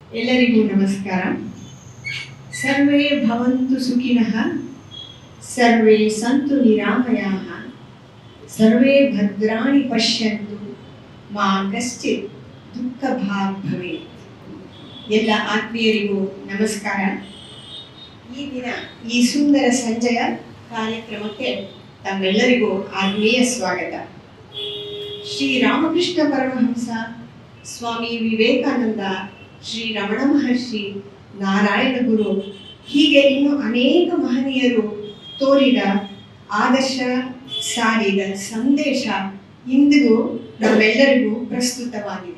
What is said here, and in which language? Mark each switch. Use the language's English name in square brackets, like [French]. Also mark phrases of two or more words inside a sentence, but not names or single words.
[Kannada] ಎಲ್ಲರಿಗೂ ನಮಸ್ಕಾರ. [Sanskrit] ಸರ್ವೇ ಭವಂತು ಸುಖಿನಃ, ಸರ್ವೇ ಸಂತು ನಿರಾಮಯಾಃ, ಸರ್ವೇ ಭದ್ರಾಣಿ ಪಶ್ಯಂತು, ಮಾ ಕಶ್ಚಿತ್ ದುಃಖ ಭಾಗ್ ಭವೇತ್. [Kannada] ಎಲ್ಲ ಆತ್ಮೀಯರಿಗೂ ನಮಸ್ಕಾರ. ಈ ದಿನ ಈ ಸುಂದರ ಸಂಜೆಯ ಕಾರ್ಯಕ್ರಮಕ್ಕೆ ತಮ್ಮೆಲ್ಲರಿಗೂ ಆತ್ಮೀಯ ಸ್ವಾಗತ. ಶ್ರೀ ರಾಮಕೃಷ್ಣ ಪರಮಹಂಸ, ಸ್ವಾಮಿ ವಿವೇಕಾನಂದ, ಶ್ರೀ ರಮಣ ಮಹರ್ಷಿ, ನಾರಾಯಣ ಗುರು, ಹೀಗೆ ಇನ್ನು ಅನೇಕ ಮಹನೀಯರು ತೋರಿದ ಆದರ್ಶ, ಸಾರಿದ ಸಂದೇಶ ಇಂದಿಗೂ ನಮ್ಮೆಲ್ಲರಿಗೂ ಪ್ರಸ್ತುತವಾಗಿದೆ.